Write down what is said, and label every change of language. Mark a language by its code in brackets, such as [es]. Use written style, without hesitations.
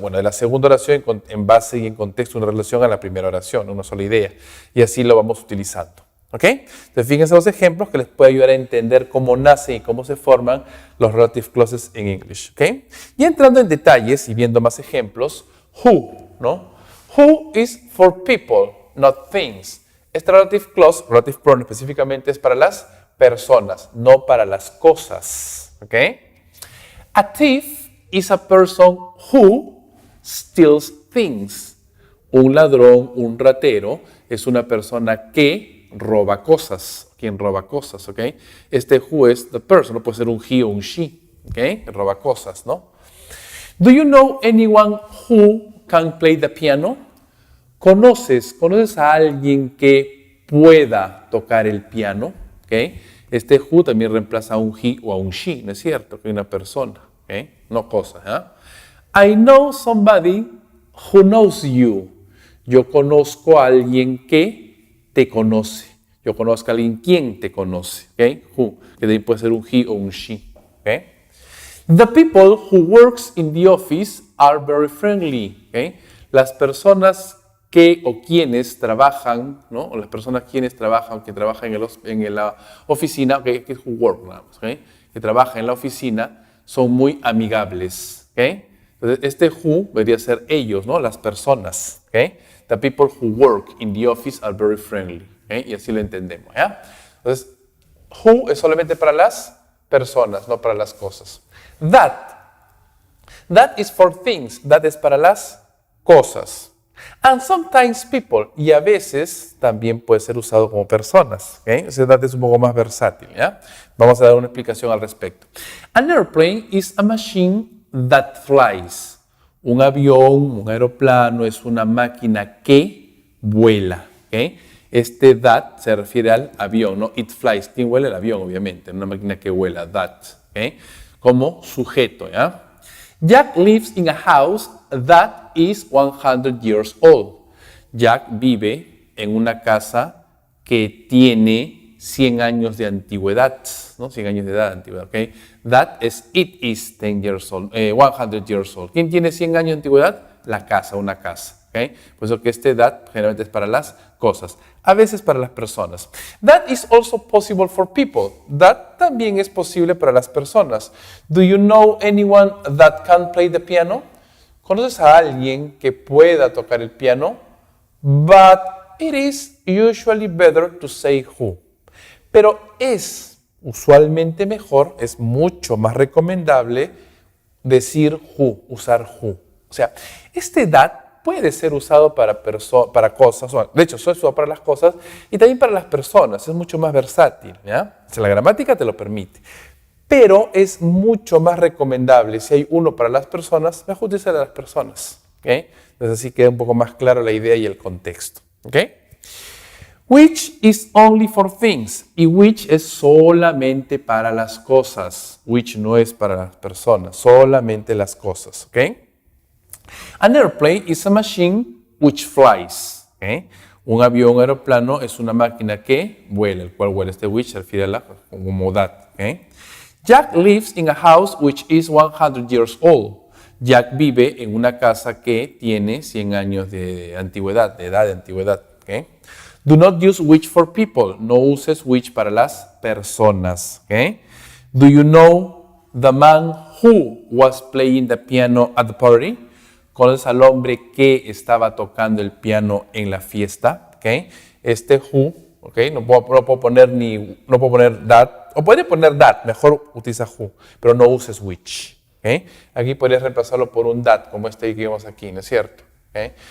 [es] Bueno, de la segunda oración en base y en contexto en relación a la primera oración, una sola idea. Y así lo vamos utilizando. ¿Ok? Entonces, fíjense los ejemplos que les puede ayudar a entender cómo nacen y cómo se forman los relative clauses en English. ¿Ok? Y entrando en detalles y viendo más ejemplos, who, ¿no? [en] Who is for people, not things. [es] Este relative clause, relative pronoun específicamente, es para las personas, no para las cosas. ¿Ok? [en] A thief is a person who steals things. [es] Un ladrón, un ratero, es una persona que roba cosas. Quien roba cosas, ¿ok? Este who es the person, no puede ser un he o un she, ¿ok? Que roba cosas, ¿no? [en] Do you know anyone who can play the piano? [es] ¿Conoces a alguien que pueda tocar el piano? ¿Okay? Este who también reemplaza a un he o a un she, ¿no es cierto? Que es una persona, ¿okay? No cosa. [en] I know somebody who knows you. [es] Yo conozco a alguien que te conoce. Yo conozco a alguien quien te conoce. ¿Okay? Who, que también puede ser un he o un she. ¿Okay? [en] The people who works in the office are very friendly. [es] ¿Okay? Las personas que o quienes trabajan, ¿no? O las personas quienes trabajan, que trabajan en la oficina, que es who work, ¿okay? Que trabajan en la oficina, son muy amigables. ¿Okay? Entonces, este who debería ser ellos, ¿no? Las personas. ¿Okay? [en] The people who work in the office are very friendly. [es] ¿Okay? Y así lo entendemos. ¿Ya? Entonces, who es solamente para las personas, no para las cosas. [en] That is for things. That [es] es para las cosas. [en] And sometimes people, [es] y a veces también puede ser usado como personas. ¿Okay? Ese that es un poco más versátil. ¿Ya? Vamos a dar una explicación al respecto. [en] An airplane is a machine that flies. [es] Un avión, un aeroplano es una máquina que vuela. ¿Okay? Este that se refiere al avión, ¿no? [en] It flies. [es] ¿Quién vuela? El avión, obviamente. Una máquina que vuela, that. ¿Okay? Como sujeto, ¿ya? [en] Jack lives in a house that is 100 years old. [es] Jack vive en una casa que tiene 100 años de antigüedad, ¿no? 100 años de edad de antigüedad, ¿ok? [en] That is, it is 10 years old, 100 years old. [es] ¿Quién tiene 100 años de antigüedad? La casa, una casa, ¿ok? Por eso que este that generalmente es para las cosas, a veces para las personas. [en] That is also possible for people. [es] That también es posible para las personas. [en] Do you know anyone that can play the piano? [es] ¿Conoces a alguien que pueda tocar el piano? [en] But it is usually better to say who. [es] Pero es usualmente mejor, es mucho más recomendable decir who, usar who. O sea, este that puede ser usado para cosas, de hecho, es usado para las cosas y también para las personas, es mucho más versátil, ¿ya? O sea, la gramática te lo permite, pero es mucho más recomendable, si hay uno para las personas, mejor utilizar a las personas, ¿ok? Entonces así queda un poco más claro la idea y el contexto, ¿ok? [en] Which is only for things, [es] y which es solamente para las cosas, which no es para las personas, solamente las cosas, ¿ok? [en] An airplane is a machine which flies. [es] ¿Okay? Un avión, un aeroplano es una máquina que vuela, el cual vuela. Este which se refiere a la como that. ¿Okay? [en] Jack lives in a house which is 100 years old. [es] Jack vive en una casa que tiene 100 años de antigüedad, de edad de antigüedad. ¿Okay? [en] Do not use which for people. [es] No uses which para las personas. [en] ¿Okay? Do you know the man who was playing the piano at the party? [es] ¿Conoces al hombre que estaba tocando el piano en la fiesta? ¿Okay? Este who, ¿okay? No puedo poner that, o puede poner that, mejor utiliza who, pero no uses which. ¿Okay? Aquí podrías reemplazarlo por un that, como este que vemos aquí, ¿no es cierto? ¿Okay?